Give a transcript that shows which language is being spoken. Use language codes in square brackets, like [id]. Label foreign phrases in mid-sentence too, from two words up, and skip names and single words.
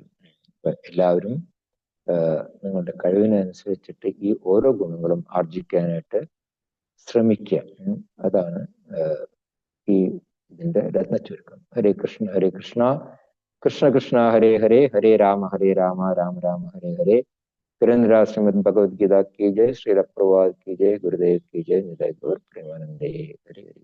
[ml] എല്ലാവരും നിങ്ങളുടെ കഴിവിനനുസരിച്ചിട്ട് ഈ ഓരോ ഗുണങ്ങളും ആർജിക്കാനായിട്ട് ശ്രമിക്കുക. അതാണ് ഈ ഇതിന്റെ രത്നചുരുക്കം. ഹരേ കൃഷ്ണ ഹരേ കൃഷ്ണ കൃഷ്ണ കൃഷ്ണ ഹരേ ഹരേ ഹരേ രാമ രാമ രാമ ഹരേ ഹരേ. [hi] सुरेंद्र श्रीमद् भगवद गीता की जय, श्रील प्रभुपाद की जय, गुरुदेव की जय, निताय गौर प्रेमानंदे। हरे हरे।